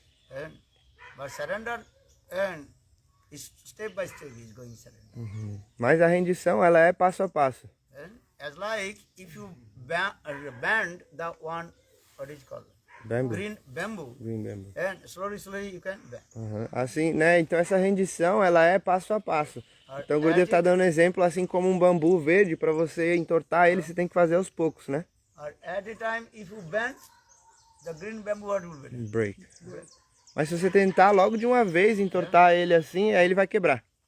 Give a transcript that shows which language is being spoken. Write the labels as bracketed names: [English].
[English] And but surrender and step by step he is going surrender. [Portuguese] Mas a rendição, ela é passo a passo. [English] And as like if you bend the one, what is called? Bamboo. Green bamboo. Green bamboo. And slowly you can bend. [Portuguese] Assim, né? Então essa rendição, ela é passo a passo. Então o Gurudev está dando um exemplo, assim como um bambu verde, para você entortar ele, você tem que fazer aos poucos, né? [English] Or at a time, if you bend, the green bamboo what will be done? Break. [Portuguese] Mas se você tentar logo de uma vez entortar ele assim, aí ele vai quebrar.